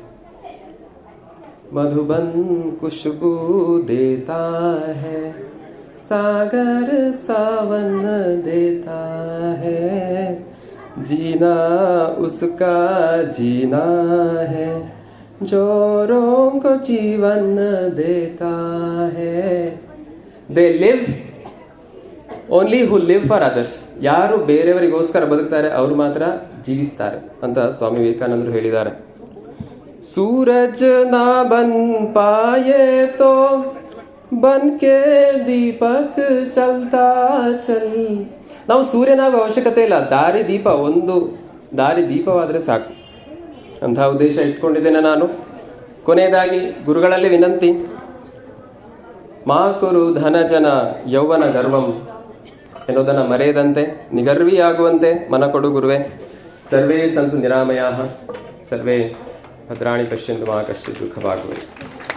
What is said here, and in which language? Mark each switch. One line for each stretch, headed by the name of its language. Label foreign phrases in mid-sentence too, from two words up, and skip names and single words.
Hindi: मधुबन खुशबू देता है, सागर सावन देता है, जीना उसका जीना है, जोरों को जीवन देता है.
English: They live only who live for others.
Kannada: ಯಾರು ಬೇರೆಯವರಿಗೋಸ್ಕರ ಬದುಕ್ತಾರೆ ಅವರು ಮಾತ್ರ ಜೀವಿಸ್ತಾರೆ ಅಂತ ಸ್ವಾಮಿ ವಿವೇಕಾನಂದರು ಹೇಳಿದ್ದಾರೆ.
Hindi: सूरज ना बन पाये तो बन के दीपक चलता चल.
Kannada: ನಾವು ಸೂರ್ಯನಾಗೋ ಅವಶ್ಯಕತೆ ಇಲ್ಲ, ಒಂದು ದಾರಿ ದೀಪವಾದರೆ ಸಾಕು. ಅಂತಹ ಉದ್ದೇಶ ಇಟ್ಕೊಂಡಿದ್ದೇನೆ ನಾನು. ಕೊನೆಯದಾಗಿ ಗುರುಗಳಲ್ಲಿ ವಿನಂತಿ,
Sanskrit: ಮಾ ಕುರು ಧನ ಜನ ಯೌವನ ಗರ್ವಂ
Kannada: ಎನ್ನುವುದನ್ನು ಮರೆಯದಂತೆ, ನಿಗರ್ವಿಯಾಗುವಂತೆ ಮನ ಕೊಡು ಗುರುವೆ.
Sanskrit: ಸರ್ವೇ ಸಂತು ನಿರಾಮಯಾಃ, ಸರ್ವೇ ಭದ್ರಾಣಿ ಪಶ್ಯಂತು ಮಾ ಕಶ್ಚಿತ್ ದುಃಖ ಭಾಗ್ಭವೇತ್.